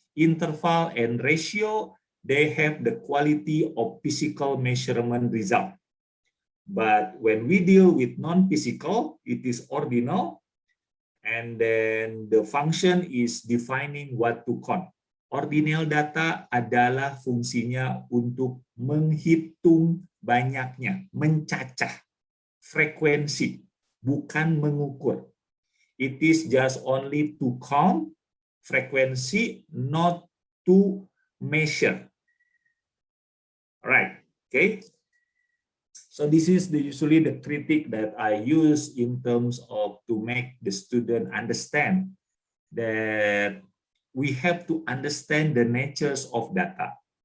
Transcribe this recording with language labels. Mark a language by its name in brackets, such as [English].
[English] Interval and ratio, they have the quality of physical measurement result. But when we deal with non-physical, it is ordinal, and then the function is defining what to count. [Indonesian] Ordinal data adalah fungsinya untuk menghitung banyaknya, mencacah frekuensi, bukan mengukur. [English] It is just only to count frequency, not to measure. All right, okay. So this is usually the critique that I use in terms of to make the student understand that we have to understand the natures of data.